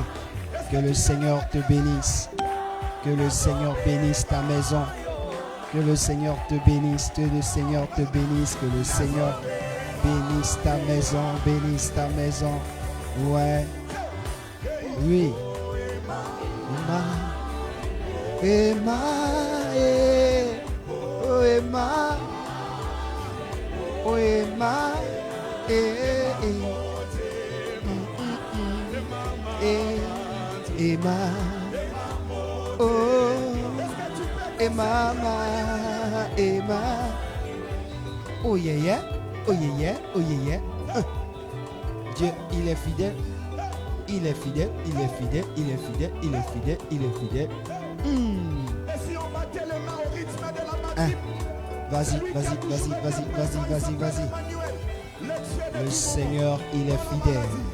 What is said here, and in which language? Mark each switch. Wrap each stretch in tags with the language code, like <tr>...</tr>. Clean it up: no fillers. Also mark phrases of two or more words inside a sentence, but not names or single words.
<fr>Que le Seigneur te bénisse. Que le Seigneur bénisse ta maison. Que le Seigneur te bénisse. Que le Seigneur te bénisse. Que le Seigneur bénisse ta maison. Bénisse ta maison. Ouais. Oui. Emma. Oh Emma. Oh Emma. Emma. Oh Emma. Emma.</fr> <en>Oh yeah. Oh yeah. Oh yeah.</en> <fr>Dieu, il est fidèle. Il est fidèle. Il est fidèle. Il est fidèle. Il est fidèle. Il est fidèle. Et si on battait les mains au rythme de la batterie? Vas-y. Le Seigneur, il est fidèle.</fr>